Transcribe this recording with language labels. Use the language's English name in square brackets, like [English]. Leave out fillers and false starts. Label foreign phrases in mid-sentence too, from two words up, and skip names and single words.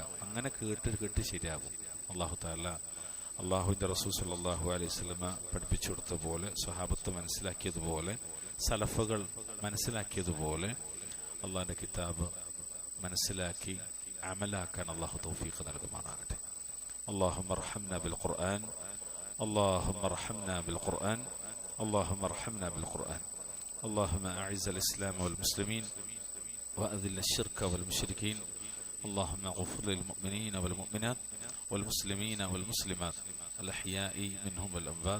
[Malayalam] അങ്ങനെ കേട്ട് ശരിയാകും. [Arabic] الله تعالى [Malayalam] അല്ലാഹുവിന്റെ റസൂൽ [Arabic] صلى الله عليه وسلم [Malayalam] പഠിപ്പിച്ചു കൊടുത്ത പോലെ, സ്വഹാബത്ത് മനസ്സിലാക്കിയതുപോലെ, സലഫുകൾ മനസ്സിലാക്കിയതുപോലെ അള്ളാഹിന്റെ കിതാബ് മനസ്സിലാക്കി അമലാക്കാൻ അല്ലാഹു തൗഫീഖ് നൽകുമാറാകട്ടെ. [Arabic] اللهم ارحمنا بالقرآن، اللهم ارحمنا بالقرآن، اللهم ارحمنا بالقرآن. اللهم أعز الإسلام والمسلمين وأذل الشرك والمشركين. اللهم اغفر للمؤمنين والمؤمنات والمسلمين والمسلمات الأحياء منهم والأموات.